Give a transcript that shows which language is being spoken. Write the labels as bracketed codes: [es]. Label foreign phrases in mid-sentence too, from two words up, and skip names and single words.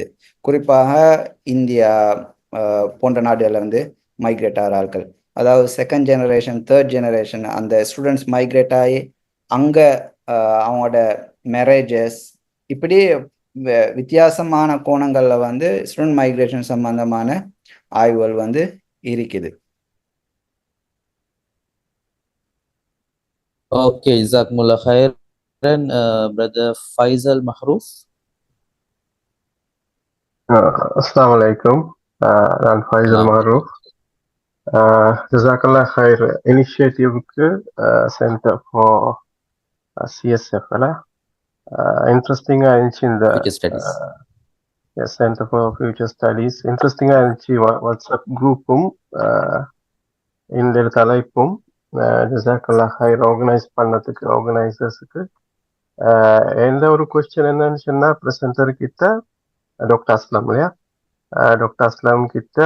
[ta] குறிப்பாக இந்தியா போன்ற நாடுகளில் வந்து மைக்ரேட் ஆகிற ஆட்கள், அதாவது [en] second generation third generation [ta] அந்த [en] students migrate [ta] ஆகி அங்கே அவங்களோட மேரேஜஸ் இப்படி வித்தியாசமான கோணங்களில் வந்து [en] student migration [ta] சம்பந்தமான ஆய்வுகள் வந்து இருக்குது. [en] Okay, [ar] جزاكم الله خيرا, [en] brother Faisal Mahroof. [ar] السلام عليكم. [ta] நான் ஃபைசல் மஹரூப். [ar] جزاك الله خير [ta] இனிஷியேட்டிவ்க்கு சென்டர் ஃபார் சிஎஸ்எஃப்ல இன்ட்ரெஸ்டிங்காக இருந்துச்சு இந்த [en] Future studies. [ta] சென்டர் ஃபார் ஃபியூச்சர் ஸ்டடீஸ். இன்ட்ரெஸ்டிங்காக இருந்துச்சு வாட்ஸ்அப் குரூப்பும் இந்த தலைப்பும். [ar] جزاك الله خير [ta] ஆர்கனைஸ் பண்ணதுக்கு ஆர்கனைசர்ஸுக்கு. எந்த ஒரு கொஸ்டின் என்னன்னு சொன்னா ப்ரெசென்டர் கிட்ட டாக்டர் அஸ்லாம் இல்லையா, டாக்டர் அஸ்லாம் கிட்ட